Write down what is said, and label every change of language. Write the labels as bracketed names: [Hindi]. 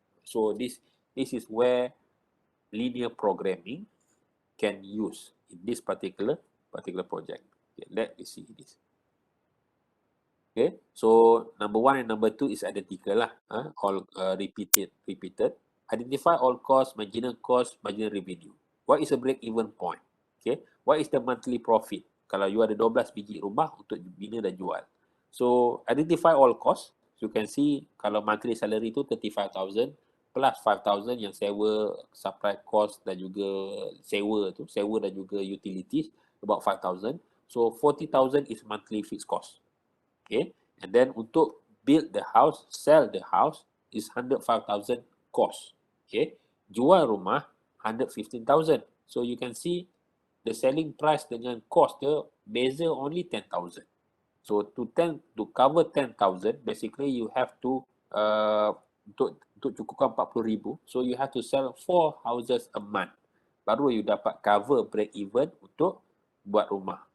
[English] So this is where linear programming can use in this particular project. Okay, let me see this. Okay, so number 1 and number 2 is identical lah. All repeated. Identify all costs, marginal revenue. What is a break-even point? Okay, what is the monthly profit? [Malay] Kalau you ada 12 biji rumah untuk bina dan jual. [English] So identify all costs. You can see kalau monthly salary tu 35,000 plus 5,000 [Malay] yang sewa, [English] supply cost [Malay] dan juga sewa dan juga [English] utilities, about 5,000. So 40,000 is monthly fixed cost. Okay, and then untuk build the house, sell the house is 105,000 cost. Okay, [Malay] jual rumah [English] 115,000. So you can see the selling price dengan cost [Malay] dia beza [English] only 10,000. So to cover 10,000, basically you have to [Malay] untuk cukupkan [English] 40,000, so you have to sell 4 houses a month. [Malay] Baru you dapat [English] cover break even [Malay] untuk buat rumah.